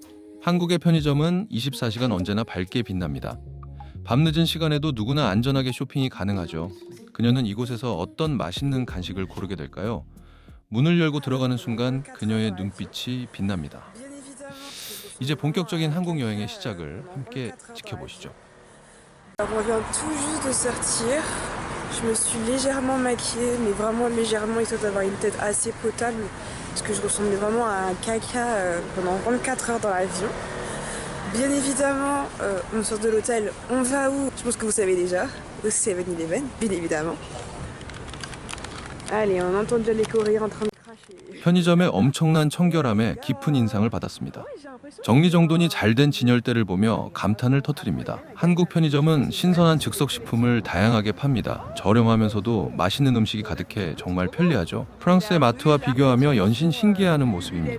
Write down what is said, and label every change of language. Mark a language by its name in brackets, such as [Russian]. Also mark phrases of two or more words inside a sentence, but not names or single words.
[Korean] 한국의 편의점은 24시간 언제나 밝게 빛납니다. 밤늦은 시간에도 누구나 안전하게 쇼핑이 가능하죠. 그녀는 이곳에서 어떤 맛있는 간식을 고르게 될까요? 문을 열고 들어가는 순간 그녀의 눈빛이 빛납니다. 이제 본격적인 한국 여행의 시작을 함께 지켜보시죠. [French] On vient tout juste de sortir. Je me suis légèrement maquillée, mais vraiment légèrement, histoire d'avoir une tête assez potable, parce que je ressemblais vraiment à un caca pendant 24 heures dans l'avion. Bien évidemment, on sort de l'hôtel, on va où? Je pense que vous savez déjà, au 7-Eleven, bien évidemment. Allez, on entend déjà les Coréens en train de cracher. [Korean] 편의점의 엄청난 청결함에 깊은 인상을 받았습니다. 정리정돈이 잘 된 진열대를 보며 감탄을 터뜨립니다. 한국 편의점은 신선한 즉석식품을 다양하게 팝니다. 저렴하면서도 맛있는 음식이 가득해 정말 편리하죠. 프랑스의 마트와 비교하며 연신 신기해하는 모습입니다.